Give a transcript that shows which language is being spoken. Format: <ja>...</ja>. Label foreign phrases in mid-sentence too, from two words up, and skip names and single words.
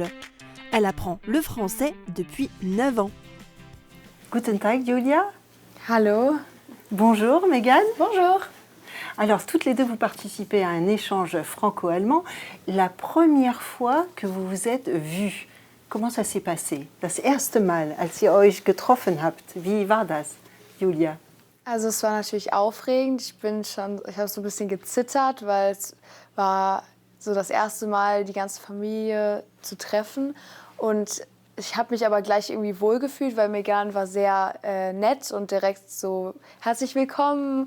<fr>Elle apprend le français depuis 9 ans.</fr> <de>Guten Tag, Julia. Hallo.</de> <fr>Bonjour, Megan. Bonjour. Alors, toutes les deux, vous participez à un échange franco-allemand. La première fois que vous vous êtes vues, comment ça s'est passé?</fr> <de>Das erste Mal, als ihr euch getroffen habt. Wie war das, Julia? Also es war natürlich aufregend. Ich habe so ein bisschen gezittert, weil es war so das erste Mal, die ganze Familie zu treffen. Und ich habe mich aber gleich irgendwie wohlgefühlt, weil Megan war sehr nett und direkt so herzlich willkommen.</de>